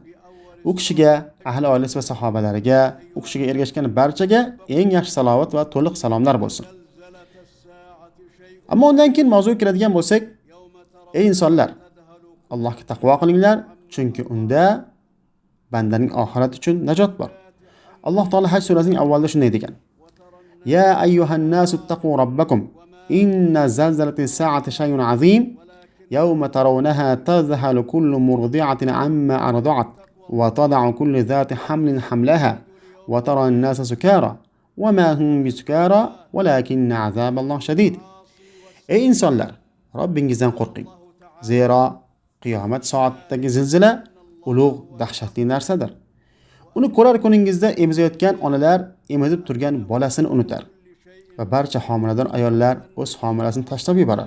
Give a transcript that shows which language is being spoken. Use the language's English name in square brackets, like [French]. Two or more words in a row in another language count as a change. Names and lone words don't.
[Uzbek] U kishiga, ahli oilasi va sahobalariga, u kishiga ergashgan barchaga eng yaxshi salovat va to'liq salomlar bo'lsin. Ammo undan keyin mavzuga kiradigan bo'lsak, ey insonlar, Allohga taqvo qilinglar, chunki unda bandaning oxirat uchun najot bor. Alloh taolo Haj surasining avvalida shunday degan: [Arabic] يا أيها الناس اتقوا ربكم إن زلزلة الساعة شيء عظيم يوم ترونها تذهل كل مرضعة عما أرضعت وتضع كل ذات حمل حملها وترى الناس سكارى وما هم بسكارى ولكن عذاب الله شديد. [Uzbek] Ey insonlar, Robbingizdan qo'rqing. Zero qiyomat soatidagi zilzila ulug' dahshatli narsadir. Uni ko'rar kuningizda emizayotgan onalar emizib turgan bolasini unutar va barcha homilador ayollar o'z homilasini tashlab yuborar.